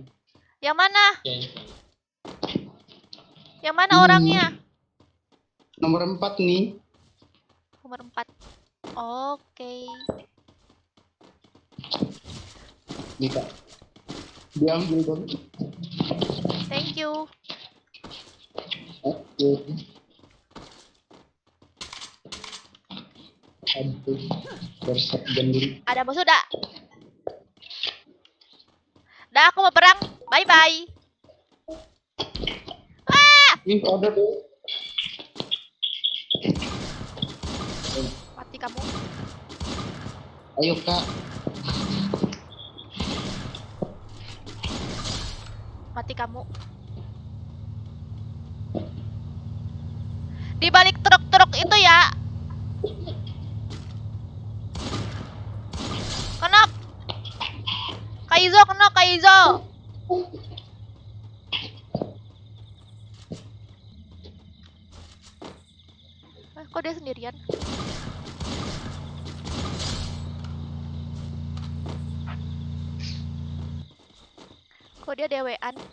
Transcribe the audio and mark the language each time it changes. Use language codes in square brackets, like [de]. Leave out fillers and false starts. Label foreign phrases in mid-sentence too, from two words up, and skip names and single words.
[id] Yang mana? Yang mana Ini. orangnya? Nomor 4 nih. Nomor 4. Oke. Nih Kak. Diambil dong. [en] Thank you. [id] Oke. Aduh. Berset dulu. Ada musuh dak? Dah aku mau perang. [en] Bye bye. [id] Ah! Ini ada deh. Mati kamu. Ayo Kak. Mati kamu. Di balik truk-truk itu ya. Kena. Kaizo kena Kaizo. Kok dia sendirian? Kok dia dewean?